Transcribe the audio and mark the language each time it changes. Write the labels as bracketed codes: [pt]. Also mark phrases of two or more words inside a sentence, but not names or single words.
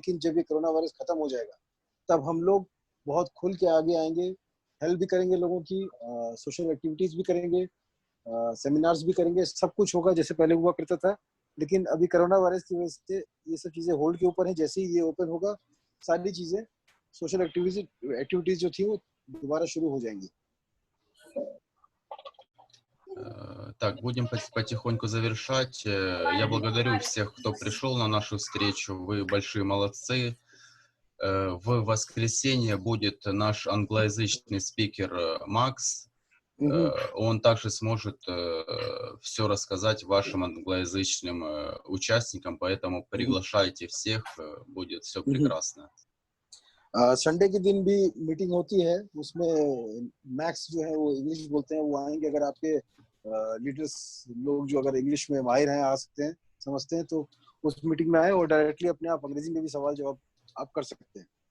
[hi] लेकिन जब ये [en] corona virus [hi] खत्म हो जाएगा तब हम लोग बहुत खुल के आगे आएंगे, हेल्प भी करेंगे लोगों की, [en] social activities [hi] भी करेंगे, सेमिनार्स भी करेंगे, सब कुछ होगा जैसे पहले हुआ करता था। लेकिन अभी [en] corona virus [hi] की वजह से ये सब चीजें होल्ड के ऊपर हैं। जैसे ही ये ओपन होगा सारी चीजें [en] social activities [hi] जो थी वो दोबारा शुरू हो जाएंगी। [ru] Так, будем потихоньку завершать. Я благодарю всех, кто пришел на нашу встречу. Вы большие молодцы. В воскресенье будет наш англоязычный спикер Макс. Он также сможет все рассказать вашим англоязычным участникам, поэтому приглашайте всех, будет все прекрасно. [hi] संडे के दिन भी मीटिंग होती है, उसमें मैक्स जो है वो इंग्लिश बोलते हैं, वो आएंगे। अगर आपके लीडर्स लोग जो अगर इंग्लिश में माहिर हैं, आ सकते हैं, समझते हैं, तो उस मीटिंग में आए और डायरेक्टली अपने आप अंग्रेजी में भी सवाल जवाब आप कर सकते हैं।